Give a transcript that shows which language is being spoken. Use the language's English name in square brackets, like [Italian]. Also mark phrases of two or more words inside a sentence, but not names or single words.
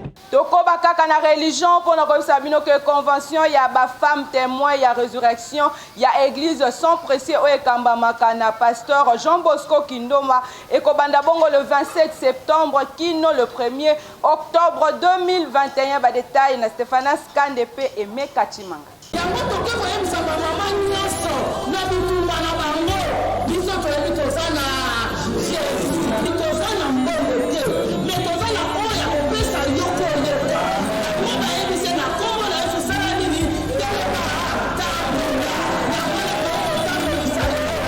[Lingala] Tokoba kaka na religion mpo na koyebisa bino ke convention ya ba [French] femme témoin [Lingala] ya résurrection ya église Saint Précieux oyo ekambamaka na pasteur Jean Bosco Kindoma ekobanda bongo [French] le vingt-sept septembre [Lingala] kino [French] le premier octobre deux mille vingt et un. [Lingala] Ba détail na Stéphanas Kande pe Aimé Kachimanga. Yango toke koyebisa ba mama nyonso na bitumba na bango, biso toyebi toza na Jésus, toza na mbongo te, mais toza na oyo ya kopesa yo koleka. Mo bayebise na kombo na Yesu, sala nini? Tambola, tambola, tambola, tambola.